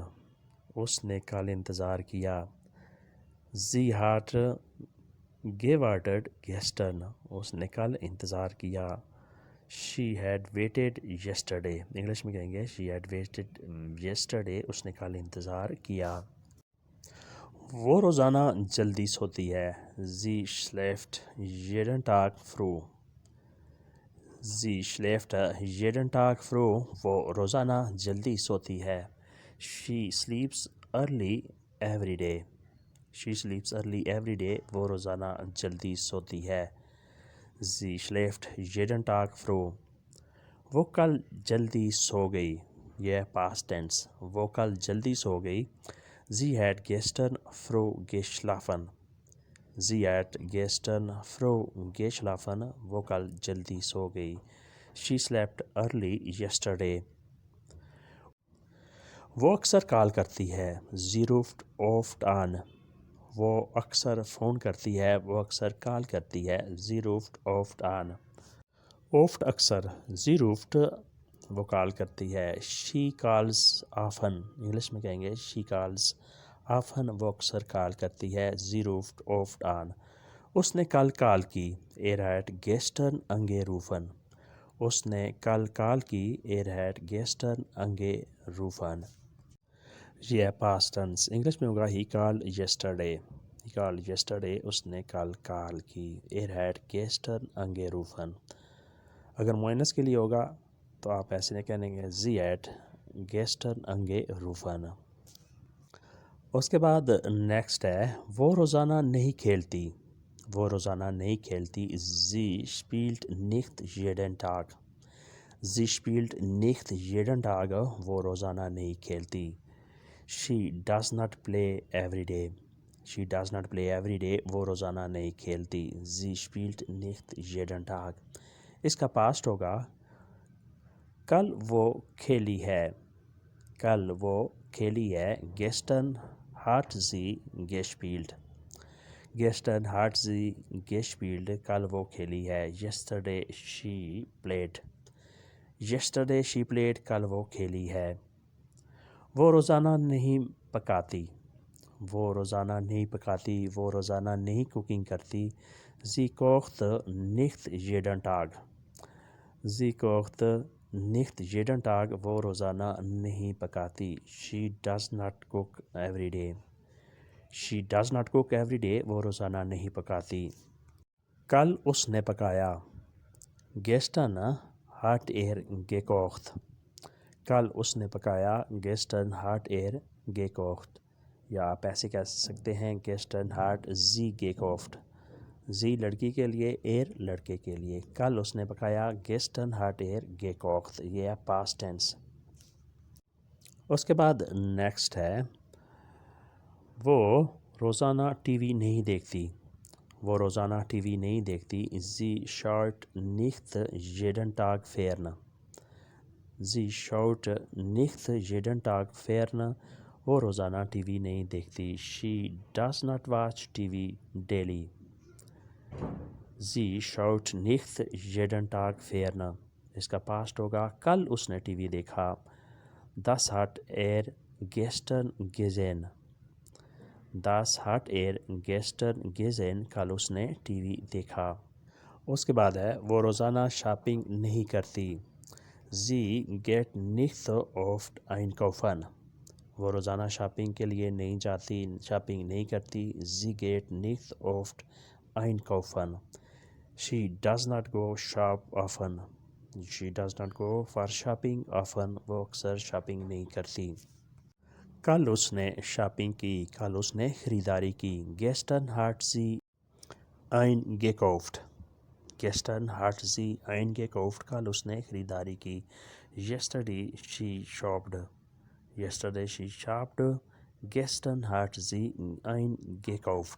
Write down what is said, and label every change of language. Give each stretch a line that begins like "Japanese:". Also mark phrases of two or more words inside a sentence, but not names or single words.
Urdu: اس نے کل انتظار کیا.
German: Sie hat gewartet gestern.
Urdu: اس نے کل انتظار کیا.
English: She had waited yesterday.
Urdu: انگلش میں کہیں گے
English: she had waited yesterday.
Urdu: اس نے کل انتظار کیا. وہ روزانہ جلدی سوتی ہے.
German: Sie schläft jeden Tag früh. Sie schläft jeden Tag früh.
Urdu: وہ روزانہ جلدی سوتی ہے.
English: She sleeps early every day. She sleeps early every day.
Urdu: وہ روزانہ جلدی سوتی ہے.
German: Sie schläft jeden Tag früh.
Urdu: وہ کل جلدی سو گئی. یہ
English: past tense.
Urdu: وہ کل جلدی سو گئی.
German: Sie hat gestern früh geschlafen. Sie hat gestern früh geschlafen.
Urdu: وہ کل جلدی سو گئی.
English: She slept early yesterday.
Urdu: وہ اکثر کال کرتی ہے.
German: Sie ruft oft an.
Urdu: وہ اکثر فون کرتی ہے. وہ اکثر کال کرتی ہے.
German: Sie ruft oft an. oft اکثر. Sie ruft
Urdu: وہ کال کرتی ہے.
English: She calls often.
Urdu: انگلش میں کہیں گے
English: she calls often.
Urdu: وہ اکثر کال کرتی ہے.
German: Sie ruft oft an.
Urdu: اس نے کل کال کی.
German: hat gestern angerufen.
Urdu: اس نے کل کال کی.
German: hat gestern angerufen.
Urdu: یہ
English: past tense.
Urdu: انگلش میں ہوگا
English: he called yesterday. He called yesterday.
Urdu: اس نے کل کال کی.
German: hat gestern angerufen.
Urdu: اگر مؤنث کے لیے ہوگا تو آپ ایسے نہیں کہیں گے
German: Sie hat gestern angerufen.
Urdu: اس کے بعد نیکسٹ ہے وہ روزانہ نہیں کھیلتی. وہ روزانہ نہیں کھیلتی.
German: Sie spielt nicht jeden Tag. Sie spielt nicht jeden Tag.
Urdu: وہ روزانہ نہیں کھیلتی.
English: She does not play every day. She does not play every day.
Urdu: وہ روزانہ نہیں کھیلتی.
German: Sie spielt nicht jeden Tag.
Urdu: اس کا پاسٹ ہوگا کل وہ کھیلی ہے. کل وہ کھیلی ہے.
German: Gestern hat sie gespielt. Gestern hat sie gespielt.
Urdu: کل وہ کھیلی ہے.
English: Yesterday she played. Yesterday she played.
Urdu: کل وہ کھیلی ہے. وہ روزانہ نہیں پکاتی. وہ روزانہ نہیں پکاتی. وہ روزانہ نہیں کوکنگ کرتی.
German: Sie kocht nicht jeden Tag. Sie kocht nicht jeden Tag.
Urdu: وہ روزانہ نہیں پکاتی.
English: She does not cook every day. She does not cook every day.
Urdu: وہ روزانہ نہیں پکاتی. کل اس نے پکایا.
German: Gestern hat gekocht.
Urdu: کل اس نے پکایا.
German: Gestern hat gekocht.
Urdu: یا آپ ایسے کہہ سکتے ہیں
German: Gestern hat sie gekocht.
Urdu: sie لڑکی کے لیے, لڑکے کے لیے. کل اس نے پکایا.
German: Gestern hat gekocht.
Urdu: یہ ہے
English: past tense.
Urdu: اس کے بعد نیکسٹ ہے وہ روزانہ ٹی وی نہیں دیکھتی. وہ روزانہ ٹی وی نہیں دیکھتی.
German: Sie schaut nicht jeden Tag fern. Sie schaut nicht jeden Tag fern.
Urdu: وہ روزانہ ٹی وی نہیں دیکھتی.
English: She does not watch TV daily.
German: Sie schaut nicht jeden Tag fern.
Urdu: اس کا پاسٹ ہوگا کل اس نے ٹی وی دیکھا.
German: Das hat gestern gesehen. Das hat gestern gesehen.
Urdu: کل اس نے ٹی وی دیکھا. اس کے بعد ہے وہ روزانہ شاپنگ نہیں کرتی.
German: Sie geht nicht oft einkaufen.
Urdu: وہ روزانہ شاپنگ کے لیے نہیں جاتی, شاپنگ نہیں کرتی.
German: Sie geht nicht oft einkaufen.
English: She does not go shop often. She does not go for shopping often.
Urdu: وہ اکثر شاپنگ نہیں کرتی. کل اس نے شاپنگ کی. کل اس نے خریداری کی.
German: Gestern hat sie eingekauft. gestern hat sie eingekauft,
Urdu: کل اس نے خریداری کی.
English: yesterday she shopped, yesterday she shopped,
German: gestern hat sie eingekauft.